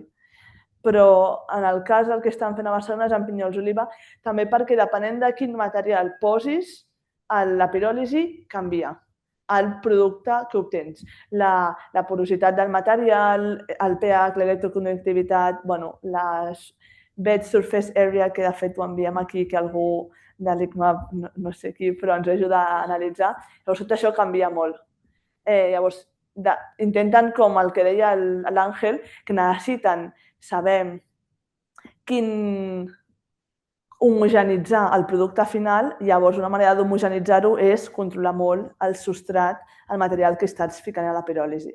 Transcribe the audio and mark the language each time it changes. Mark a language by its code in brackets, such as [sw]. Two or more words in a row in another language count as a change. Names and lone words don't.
[ca] Però en el cas del que estan fent a Barcelona és amb pinyols d'oliva, també perquè depenent de quin material posis, la piròlisi canvia el producte que obtens. La porositat del material, el pH, l'electroconductivitat, les [en] bed surface area, [ca] que de fet ho enviem aquí, que algú de l'ICMAP, no sé qui, però ens ajuda a analitzar. Llavors, tot això canvia molt. Llavors, intenten, com el que deia l'Àngel, que necessiten saber homogenitzar el producte final, llavors una manera d'homogenitzar-ho és controlar molt el substrat, el material que estàs ficant a la piròlisi.